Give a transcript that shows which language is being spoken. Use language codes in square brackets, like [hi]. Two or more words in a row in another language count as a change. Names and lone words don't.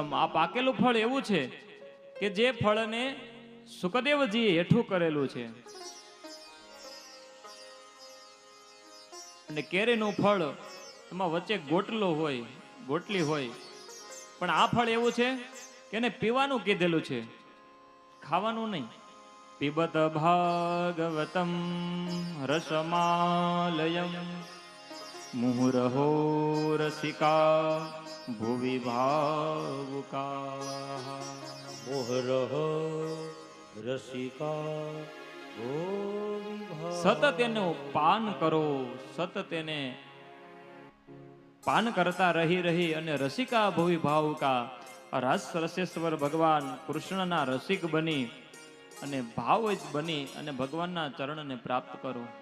[gu] આ પાકેલું ફળ એવું છે કે જે ફળને સુખદેવજીએ હેઠું કરેલું છે. અને કેરીનું ફળ એમાં વચ્ચે ગોટલો હોય, ગોટલી હોય, પણ આ ફળ એવું છે કે એને પીવાનું કીધેલું છે, ખાવાનું નહીં. [sa] पिबत भागवतं रसमालयं मुहुरहो रसिका भुवि भावुकाः। मोहरह रसिका [gu] સતત એનું પાન કરો, સતત એને પાન કરતા રહી રહી અને [sa] रसिका भुवि भावुका, [gu] રસ રસેશ્વર ભગવાન કૃષ્ણના રસિક બની અને ભાવ જ બની અને ભગવાનના ચરણને પ્રાપ્ત કરો.